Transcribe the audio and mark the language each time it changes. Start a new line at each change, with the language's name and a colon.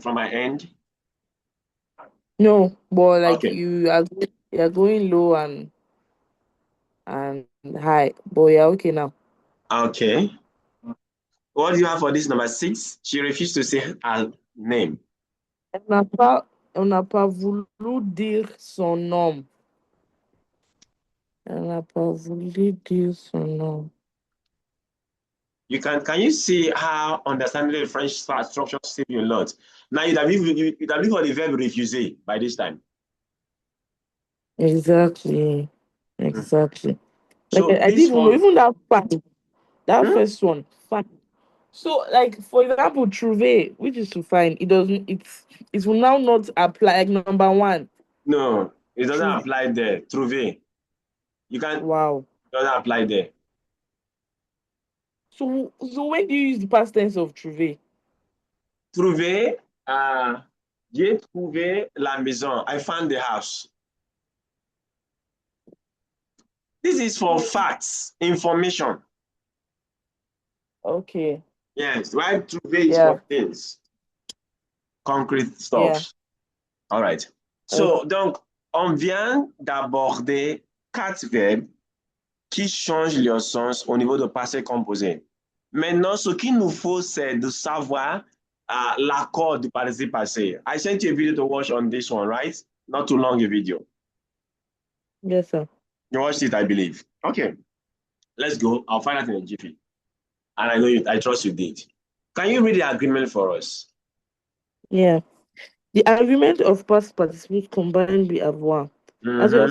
English: from my end? No, but like Okay. you are going low and high. But yeah, okay now. Okay. What do you have for this number 6? She refused to say her name.
French: On n'a pas voulu dire son nom. On n'a pas voulu dire son nom.
English: Can you see how understanding the French structure save you a lot? Now you'd have been for the verb refuser by this time. Exactly. Mm. Exactly. Like So I didn't even know, one, even that fact, that hmm? first one, fact. So, like for example, trouver, which is to find, it doesn't. It will now not apply. Like number one, No, it doesn't trouver. apply there. Trouver. You can It Wow. doesn't apply there. So when do you use the past tense of trouver?
French: Trouver, j'ai trouvé la maison.
English: I found the house. This is for facts, information. Okay. Yes, why trouver is Yeah. for things, concrete Yeah. stuff. All right. Okay.
French: So, donc, on vient d'aborder 4 verbes qui changent leur sens au niveau de passé composé. Maintenant, ce qu'il nous faut, c'est de savoir l'accord du participe passé.
English: I sent you a video to watch on this one, right? Not too long a video. Yes, sir. You watched it, I believe. Okay, let's go. I'll find out in a jiffy. And I trust you did. Can you read the agreement for us? Yeah. The argument of past participles combined with avoir. As we have